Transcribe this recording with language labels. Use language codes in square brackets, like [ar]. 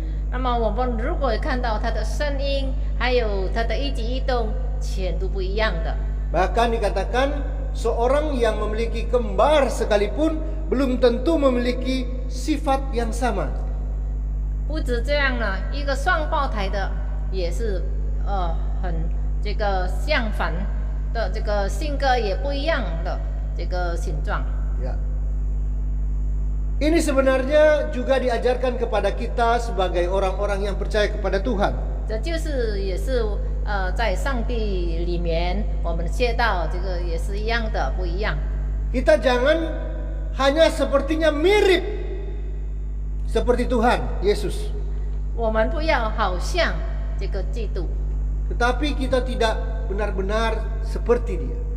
[zh] 那么我们如果看到它的声音，还有它的一举一动，全都不一样的。 [id] Bahkan dikatakan seorang yang memiliki kembar sekalipun belum tentu memiliki sifat yang sama. [zh] 不止这样呢，一个双胞胎的也是很这个相反的，这个性格也不一样的这个形状。 [id] Ya. Ini sebenarnya juga diajarkan kepada kita sebagai orang-orang yang percaya kepada Tuhan. [zh] 这就是也是在上帝里面，我们学到这个也是一样的，不一样。 [id] Kita jangan hanya sepertinya mirip seperti Tuhan Yesus. [zh] 我们不要好像这个基督， [id] Tetapi kita tidak benar-benar seperti Dia.